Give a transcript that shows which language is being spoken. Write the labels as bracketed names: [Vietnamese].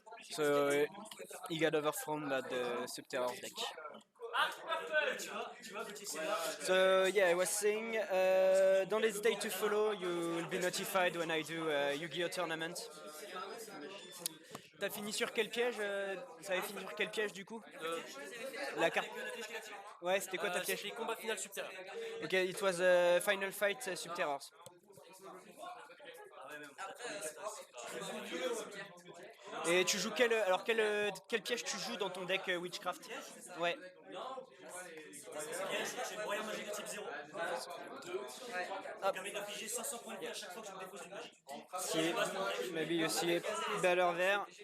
[English] So he got overthrown by the Subterrors deck. So yeah, I was saying, don't hesitate to follow. You will be notified when I do a Yu-Gi-Oh tournament. [French] T'as fini sur quel piège Ça avait fini sur quel piège du coup La carte. Ouais, c'était quoi ta piège? C'était combat final Subterror. [English] Ok, it was final fight Subterrors. [French] Et tu joues quel piège tu joues dans ton deck Witchcraft? Ouais. J'ai le Royaume Magique de type 0. Ça permet d'infliger 500 points de vie à chaque fois que je me dépose une magie. [English] See, maybe you see it better there.